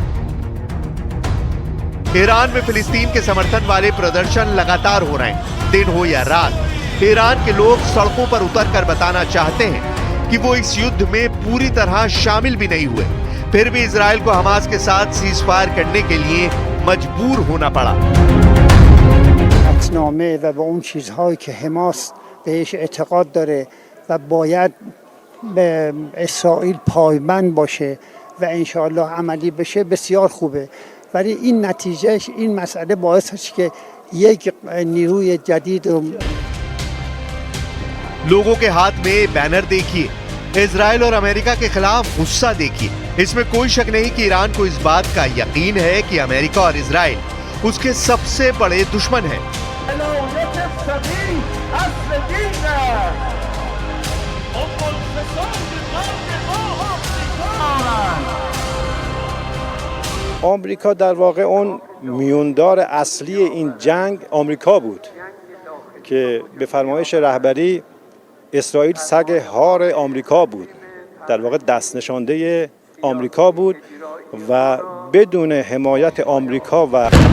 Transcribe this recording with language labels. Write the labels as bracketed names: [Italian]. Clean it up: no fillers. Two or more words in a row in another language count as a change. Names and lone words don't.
[Hindi] ईरान में फिलिस्तीन के समर्थन वाले प्रदर्शन लगातार हो रहे हैं, दिन हो या रात। ईरान के लोग सड़कों पर उतरकर बताना चाहते हैं कि वो इस युद्ध में पूरी तरह शामिल भी नहीं हुए, फिर भी इजराइल को हमास के साथ [English] cease fire [Hindi] करने के लिए मजबूर होना पड़ा। [Persian] بهش اعتقاد داره و باید به اسرائیل پایبند باشه و انشاءالله عملی بشه بسیار خوبه، ولی این نتیجهش این مسئله باعث هست که یک نیروی جدید [Hindi] लोगों के हाथ में बैनर देखिए, इजराइल और अमेरिका के खिलाफ गुस्सा देखिए। इसमें कोई शक नहीं कि ईरान को इस बात का यकीन है कि अमेरिका और इजराइल उसके सबसे बड़े दुश्मन हैं। [Persian] آمریکا در واقع اون میوندار اصلی این جنگ آمریکا بود که به فرمایش رهبری اسرائیل سگ هار آمریکا بود، در واقع دست نشانده آمریکا بود و بدون حمایت آمریکا و